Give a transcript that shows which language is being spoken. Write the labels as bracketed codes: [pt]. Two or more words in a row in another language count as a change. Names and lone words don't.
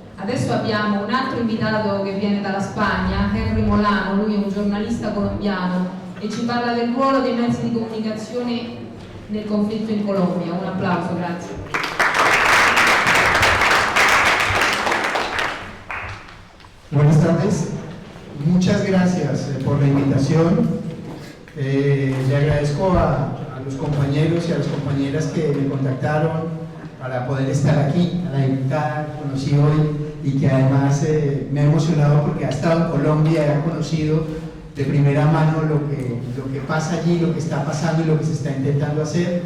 [it] Adesso abbiamo un altro invitato che viene dalla Spagna, Henry Molano, lui è un giornalista colombiano e ci parla del ruolo dei mezzi di comunicazione nel conflitto in Colombia. Un applauso, grazie. [es] Buenas tardes, muchas gracias por la invitación. Le agradezco a los compañeros y a las compañeras que me contactaron para poder estar aquí, a la diputada que conocí hoy y que además me ha emocionado porque ha estado en Colombia y ha conocido de primera mano lo que pasa allí, lo que está pasando y lo que se está intentando hacer.